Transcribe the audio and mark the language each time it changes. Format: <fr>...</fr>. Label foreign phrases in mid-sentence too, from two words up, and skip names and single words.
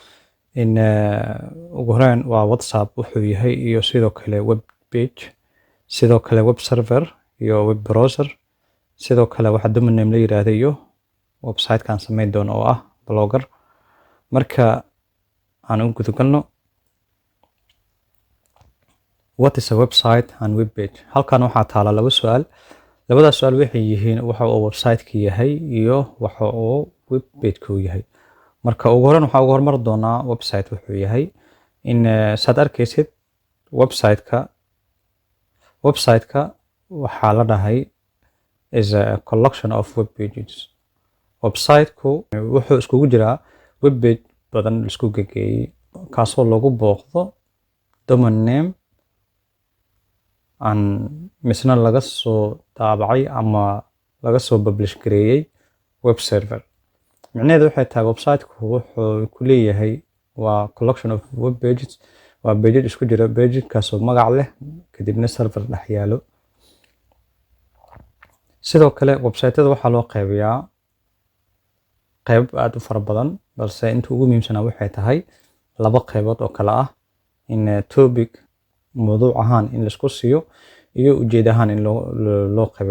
<so>ugu horeyn waa WhatsApp wuxuu yahay iyo sidoo kale</so> <en>web page,</en> <so>sidoo kale</so> <en>web server</en> <so>iyo</so> <en>web browser,</en> <so>sidoo kale waxa</so> <en>domain name</en> <so>la yiraahdo iyo website kan sameyn doono oo ah blogger. marka aan u gudagalno</so> <en>what is a website and web page.</en> <so>halkan waxaa taala laba su'aal. labadaas su'aal waxay yihiin waxa uu website-ka yahay iyo waxa uu</so> <en>web page-ka</en> <so>yahay. marka ugu horeyn waxaan ugu hormar doonaa website wuxuu yahay. saad arkaysid website-ka waxaa la dhahay</so> <en>is a collection of web pages.</en> <so>website-ku wuxuu iskugu jiraa</so> <en>web page</en> <so>badan isku geeyay kaasoo lagu booqdo</so> <en>domain name</en> <so>aan misna laga soo daabacay ama laga soo publish gareeyay</so> <en>web server.</en> <so>macnaheedu waxay tahay website-ku wuxuu ku leeyahay waa</so> <en>collection of web pages,</en> <so>waa pages isku jira, pages-kaasoo magac leh kadibna server dhex yaalo. sidoo kale website-yada waxaa loo qaybiyaa qayb aad u fara badan, balse inta ugu muhiimsanaa waxay tahay laba qaybood oo kala ah topic mawduuc ahaan in la isku siiyo iyo ujeed ahaan in loo qaybiyo.</so>